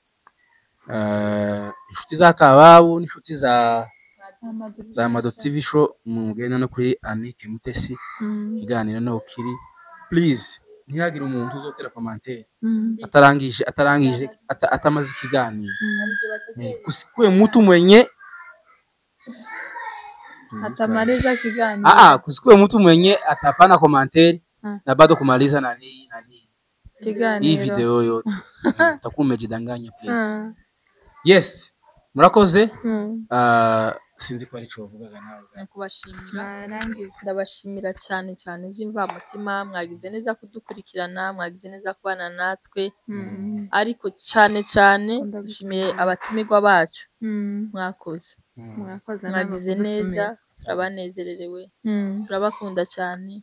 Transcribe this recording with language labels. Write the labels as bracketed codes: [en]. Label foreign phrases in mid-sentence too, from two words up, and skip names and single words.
[rn] Inshuti za Kababu n'inshuti za Mado TV show mugende no kuri Anike Mutesi. Kiganiro no kiri. Please ntihagire umuntu uzotera commentaire atarangije atamaze ikiganiro. [sw] Kusikwe mtu mwenye atamaliza kiganiro. Kusikwe mtu mwenye atapana commentaire na bado kumaliza nani kiganiro. Hii video yote utakuwa umejidanganya please. [en] Yes, [rn] murakoze. Sinzi ko ari cyo bavugaga nawe. Kubashimira ndabashimira cyane by'imva mutima mwagize neza kudukurikirana mwagize neza kubana natwe ariko cyane dushimiye abatumirwa bacu mwakoze mwagize neza turabanezererewe turabakunda cyane